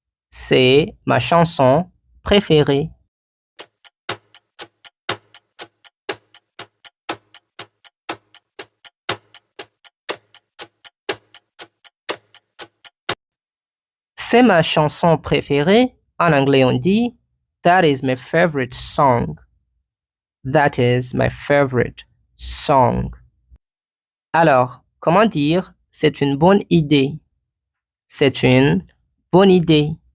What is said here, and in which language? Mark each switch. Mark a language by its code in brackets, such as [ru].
[fr] C'est ma chanson préférée. C'est ma chanson préférée. En anglais, on dit [en] That is my favorite song. That is my favorite song. [fr] Alors, comment dire c'est une bonne idée? C'est une bonne idée.